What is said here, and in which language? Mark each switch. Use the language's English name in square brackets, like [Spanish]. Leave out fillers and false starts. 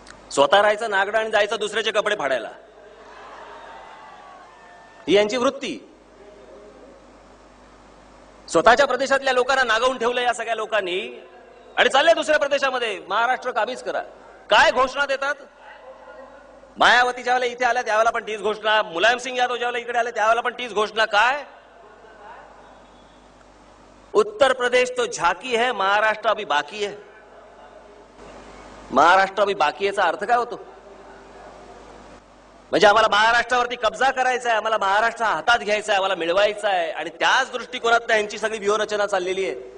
[Marathi] स्वतः राहायचं नागडं आणि जायचं दुसऱ्याचे कपडे फाडायला, ही यांची वृत्ती. स्वतःच्या प्रदेशातल्या लोकांना नागवून ठेवलं या सगळ्या लोकांनी आणि चाललंय दुसऱ्या प्रदेशामध्ये महाराष्ट्र काबीज करा. काय घोषणा देतात? मायावती ज्यावेळेला इथे आल्या त्यावेळेला पण तीच घोषणा, मुलायम सिंग यादव ज्यावेळेला इकडे आले त्यावेळेला पण तीच घोषणा. [Hindi] काय उत्तर प्रदेश तो झाकी है, महाराष्ट्र अभी बाकी है. [Marathi] महाराष्ट्र [Hindi] अभी बाकी [Marathi] याचा अर्थ काय होतो? म्हणजे आम्हाला महाराष्ट्रावरती कब्जा करायचा आहे, आम्हाला महाराष्ट्र हातात घ्यायचा आहे, आम्हाला मिळवायचा आहे. आणि त्याच दृष्टिकोनात यांची सगळी व्यूहरचना चाललेली आहे.